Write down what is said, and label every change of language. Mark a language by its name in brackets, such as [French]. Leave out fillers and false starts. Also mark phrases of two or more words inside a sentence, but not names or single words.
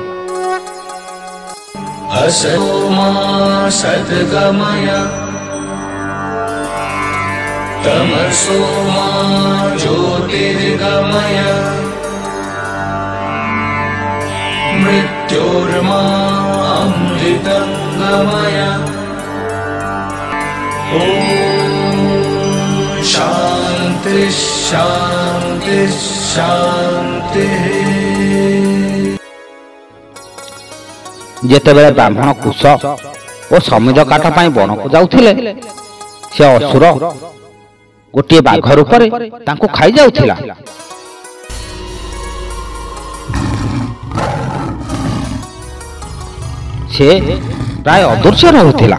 [Sanskrit] असोमा सद्गमय तमसोमा ज्योतिर्गमय मृत्योर्मा अमृतंगमय। ओम शांति शांति शांति। [Odia] ଯେତେବେଳେ ବ୍ରାହ୍ମଣ କୁଶ ଆଉ ସମିଧ କାଠ ପାଇ ବନ କୁ ଯାଉଥିଲେ ସେ ଅସୁର ଗୋଟେ ବାଘ ରୂପରେ ତାଙ୍କୁ ଖାଇ ଯାଉଥିଲା। ସେ ପ୍ରାୟ ଅଦୃଶ୍ୟ ରହୁଥିଲା।